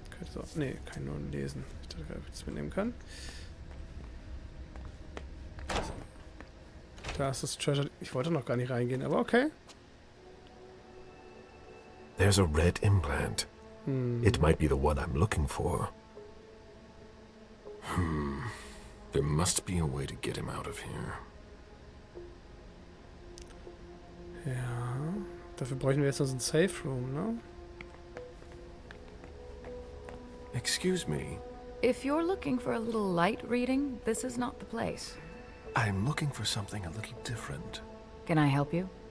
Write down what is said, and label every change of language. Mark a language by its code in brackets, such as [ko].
[de] So, nee, kann ich nur lesen. Ich dachte, ich das mitnehmen kann. Da ist das Treasure. Ich wollte noch gar nicht reingehen, aber okay. [en] There's a red implant. It might be the one I'm looking for. There must be a way to get him out of here. [de] Ja. Dafür bräuchten wir jetzt noch so ein Safe Room, ne? [en] Excuse me. If you're looking for a little light reading, this is not the place. I'm looking for something a little different. Can I help you?